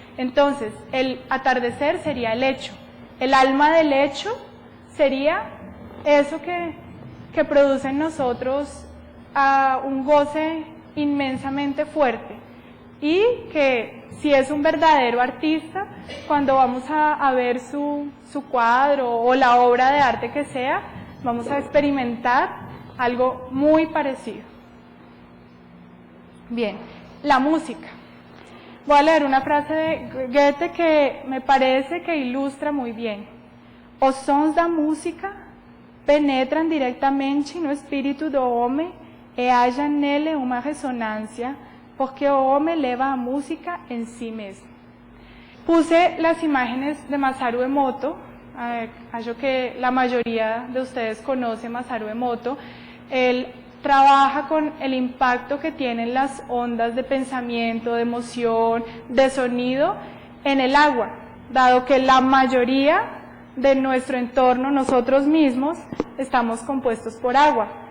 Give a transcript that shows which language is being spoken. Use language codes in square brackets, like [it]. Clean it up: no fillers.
[es] Entonces, el atardecer sería el hecho, el alma del hecho sería eso que produce en nosotros un goce inmensamente fuerte, y que si es un verdadero artista, cuando vamos a ver su cuadro o la obra de arte que sea, vamos a experimentar algo muy parecido. Bien, la música. Voy a leer una frase de Goethe que me parece que ilustra muy bien. [pt] Os sons da música penetram diretamente no espírito do homem e haja nele uma ressonância, porque o homem leva a música en sí mesmo. [es] Puse las imágenes de Masaru Emoto. Creo que la mayoría de ustedes conoce Masaru Emoto. Él trabaja con el impacto que tienen las ondas de pensamiento, de emoción, de sonido en el agua, dado que la mayoría de nuestro entorno, nosotros mismos, estamos compuestos por agua.